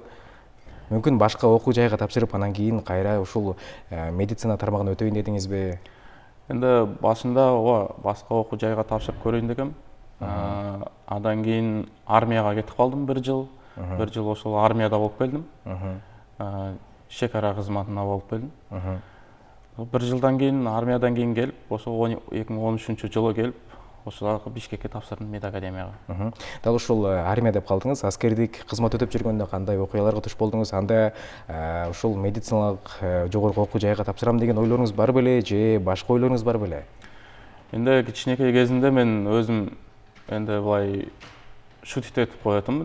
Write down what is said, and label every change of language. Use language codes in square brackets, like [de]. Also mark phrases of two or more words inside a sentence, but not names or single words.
[ky] Мүмкүн башка окуу жайга тапшырып, анан кийин кайра ушул медицина тармагына өтөйүн дедиңизби? Энди башында башка окуу жайга тапшырып көрөйүн дегем. Андан кийин армияга кетип калдым 1 жыл. 1 жыл ошол армияда болуп келдим. шек ара кызматына болуп келдим. [kk] Бір жылдан кейін, армиядан кейін келіп, осы 2013 жылы келіп, осы Бишкекке тапсырдым медакадемияға. [ky] Дал ушул армия деп калдыңыз, аскердик кызмат өтөп жүргөндө кандай окуяларга туш болдуңуз? Анда ушул медициналык жогорку окуу жайга тапсырам деген ойлоруңуз бар беле же башка ойлоруңуз бар беле? Энди кичинекей кезимде мен өзүм энди былай шутить этип коетумун.